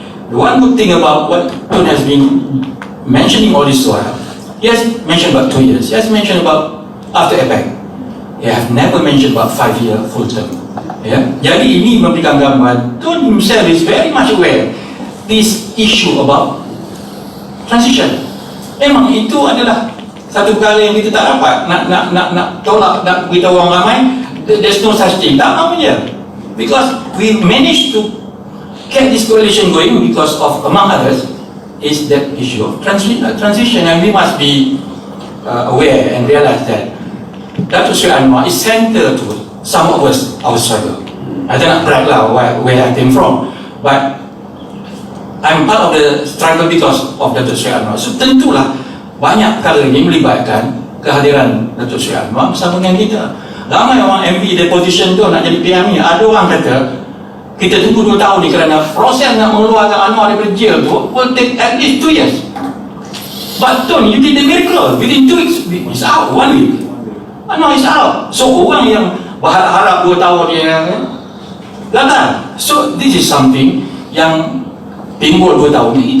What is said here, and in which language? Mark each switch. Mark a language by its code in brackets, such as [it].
[en] The one good thing about what Tun has been mentioning all this while, he has mentioned about 2 years. He has mentioned about after APEC. He has never mentioned about 5-year full term. Yeah? [ms] Jadi ini memberikan gambaran. [en] Tun himself is very much aware this issue about transition. [ms] Memang itu adalah satu perkara yang kita tak dapat nak tolak, nak beritahu orang ramai. [en] There's no such thing. [ms] Tak namanya. [en] Because we managed to get this coalition going because of, among others, is that issue of transition, and we must be aware and realize that Datuk Sri Anwar is central to some of us, our struggle. I don't brag lah where I came from, but I'm part of the struggle because of Datuk Sri Anwar. [ms] So tentulah banyak perkara ini melibatkan kehadiran Datuk Sri Anwar bersama dengan kita. Ramai orang MP deposition tu nak jadi PM ni. Ada orang kata kita tunggu 2 tahun ni kerana proses nak mengeluarkan Anwar daripada jail tu [en] will take at least 2 years. But Tun, you did the miracle. Within 2 weeks, it's out. 1 week. Anwar is out. [ms] So orang yang berharap 2 tahun ni gagal. [en] So this is something [ms] yang timbul 2 tahun ni.